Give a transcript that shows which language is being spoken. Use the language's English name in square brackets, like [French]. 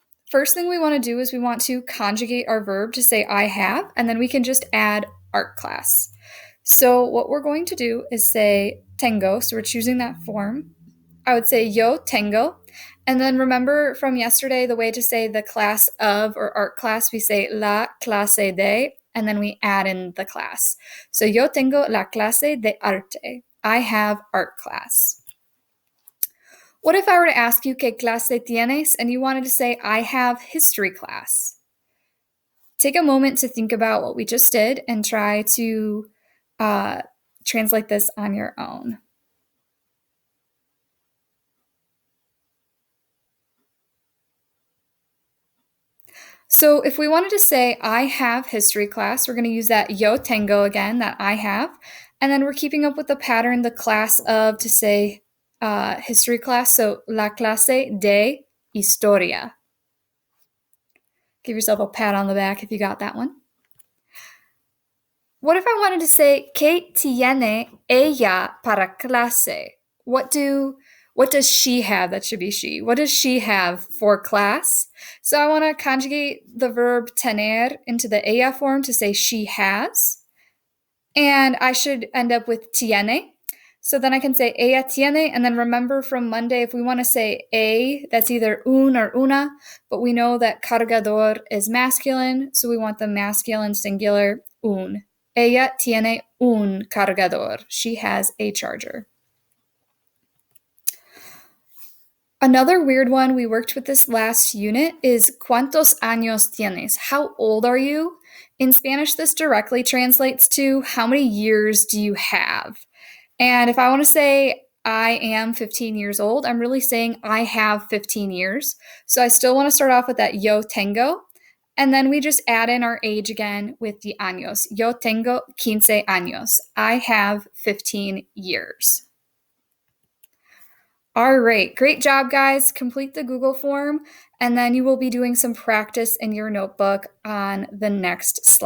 [English] First thing we want to do is we want to conjugate our verb to say I have, and then we can just add art class. So what we're going to do is say tengo, so we're choosing that form. I would say [Spanish] yo tengo, [English] and then remember from yesterday the way to say the class of or art class, we say [Spanish] la clase de, [English] and then we add in the class. [Spanish] So yo tengo la clase de arte. [English] I have art class. What if I were to ask you [Spanish] qué clase tienes [English] and you wanted to say I have history class? Take a moment to think about what we just did and try to translate this on your own. So if we wanted to say I have history class, we're going to use that [Spanish] yo tengo [English] again, that I have, and then we're keeping up with the pattern, the class of, to say history class, so [Spanish] la clase de historia. [English] Give yourself a pat on the back if you got that one. What if I wanted to say [Spanish] ¿Qué tiene ella para clase? [English] What does she have? That should be she. What does she have for class? So I want to conjugate the verb tener into the ella form to say she has. And I should end up with tiene. So then I can say [Spanish] ella tiene, [English] and then remember from Monday, if we want to say a, that's either un or una, but we know that cargador is masculine, so we want the masculine singular un. [Spanish] Ella tiene un cargador. [English] She has a charger. Another weird one we worked with this last unit is [Spanish] ¿Cuántos años tienes? [English] How old are you? In Spanish, this directly translates to how many years do you have? And if I want to say I am 15 years old, I'm really saying I have 15 years. So I still want to start off with that [Spanish] yo tengo. [English] And then we just add in our age again with the años. [Spanish] Yo tengo 15 años. [English] I have 15 years. All right, great job, guys. Complete the Google form, and then you will be doing some practice in your notebook on the next slide.